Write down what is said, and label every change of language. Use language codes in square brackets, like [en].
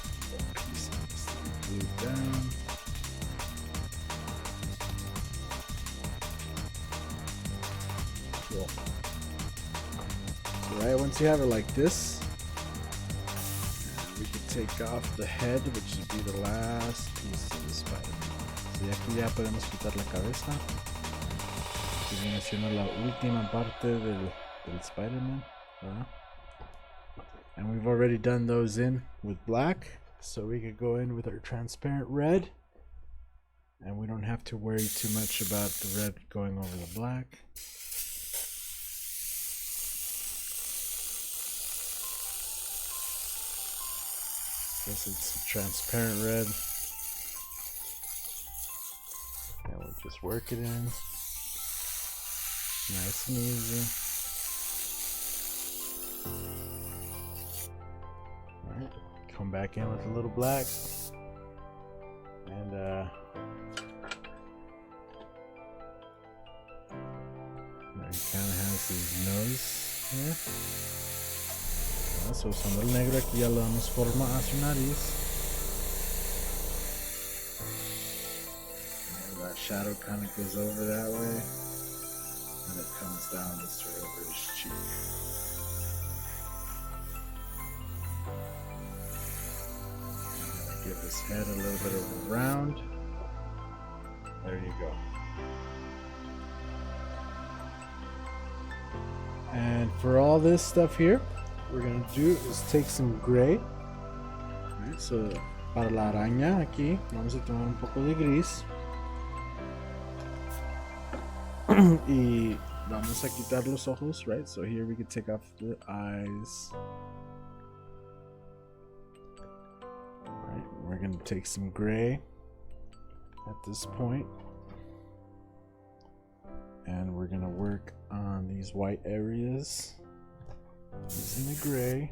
[en] That piece needs to be glued down. Cool. So right, once you have it like this, we can take off the head, which would be the last piece of the Spider-Man. [es] So aquí ya podemos quitar la cabeza, que viene siendo la última parte del Spider-Man, ¿verdad? [en] And we've already done those in with black, so we could go in with our transparent red, and we don't have to worry too much about the red going over the black. This is transparent red, and we'll just work it in, nice and easy. Alright, come back in with a little black, and there he kind of has his nose here. [es] So usando el negro aquí ya le damos forma a su nariz. [en] And that shadow kind of goes over that way, and it comes down this way over his cheek. I'm gonna give his head a little bit of a round. There you go. And for all this stuff here, what we're gonna do is take some gray. [es] Right, so para la araña aquí vamos a tomar un poco de gris y vamos a quitar los ojos, right? [en] So here we can take off the eyes. Right, we're gonna take some gray at this point, and we're gonna work on these white areas using the gray.